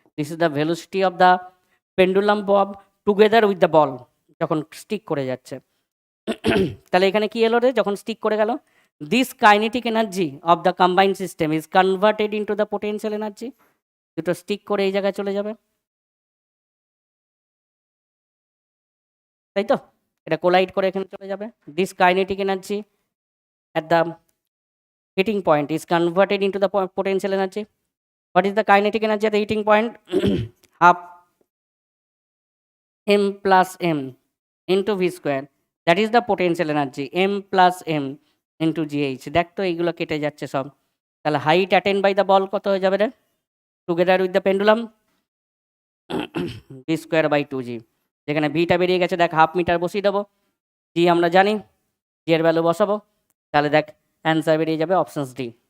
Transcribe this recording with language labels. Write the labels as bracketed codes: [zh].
[en] this is the velocity of the pendulum bob together with the ball [bn] যখন stick করে যাচ্ছে। তাহলে এখানে কি এলো রে যখন স্টিক করে গেল? [en] This kinetic energy of the combined system is converted into the potential energy. [bn] দুটো স্টিক করে এই জায়গায় চলে যাবে, তাই তো? এটা কোলাইড করে এখানে চলে যাবে। [en] This kinetic energy at the heating point is converted into the potential energy. What is the kinetic energy at the heating point? Half m plus m into v square, that is the potential energy, m plus m into gh. [bn] দেখ তো এইগুলো কেটে যাচ্ছে সব। [en] তাহলে height attend by the ball [bn] কত হয়ে যাবে রে [en] Together with the pendulum? v square by 2g। [bn] যেখানে ভিটা বেরিয়ে গেছে দেখ 1/2 মিটার বসিয়ে দেবো, জি আমরা জানি, জি এর ভ্যালু বসাবো। তাহলে দেখ অ্যান্সার বেরিয়ে যাবে অপশানস ডি।